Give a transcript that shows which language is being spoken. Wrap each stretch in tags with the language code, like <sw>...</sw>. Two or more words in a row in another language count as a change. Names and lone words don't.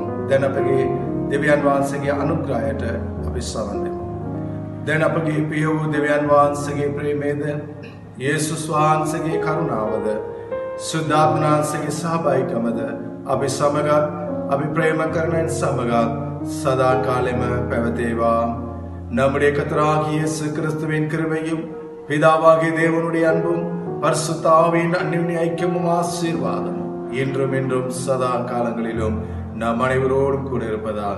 <si>දැන් අපගේ දෙවියන් වහන්සේගේ අනුග්‍රහයට අපි සවන් දෙමු. දැන් අපගේ ප්‍රිය වූ දෙවියන් වහන්සේගේ ප්‍රේමයද, යේසුස් වහන්සේගේ කරුණාවද, සුද්ධාත්ම වහන්සේගේ සහභාගීකමද අපි සමග අපි ප්‍රේම කරන සමග සදා කාලෙම පැවතේවා.</si> <ta>நம்முடைய கர்த்தராகிய இயேசு கிறிஸ்துவின் கிருபையும் பிதாவாகிய தேவனுடைய அன்பும் பரிசுத்த ஆவியின் அன்யோன்ய ஐக்கியமும் ஆசீர்வாதமும் இன்றும் என்றும் சதா காலங்களிலும் நம் அனைவரோடும் கூட இருப்பதாக.</ta>